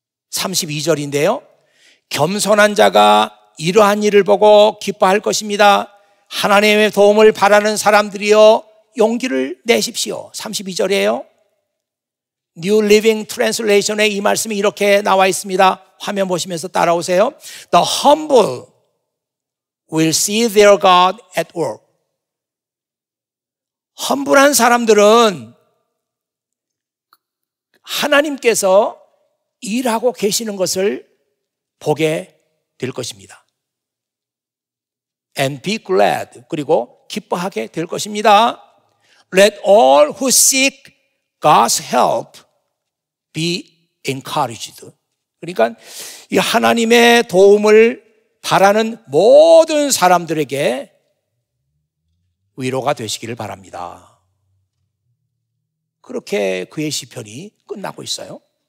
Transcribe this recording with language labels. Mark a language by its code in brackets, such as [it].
[ko] 32절인데요. 겸손한 자가 이러한 일을 보고 기뻐할 것입니다. 하나님의 도움을 바라는 사람들이여 용기를 내십시오. 32절이에요. New Living Translation에 이 말씀이 이렇게 나와 있습니다. 화면 보시면서 따라오세요. [en] The humble will see their God at work. [ko] 험불한 사람들은 하나님께서 일하고 계시는 것을 보게 될 것입니다. [en] And be glad. [ko] 그리고 기뻐하게 될 것입니다. [en] Let all who seek God's help be encouraged. [ko] 그러니까 이 하나님의 도움을 바라는 모든 사람들에게 위로가 되시기를 바랍니다. 그렇게 그의 시편이 끝나고 있어요.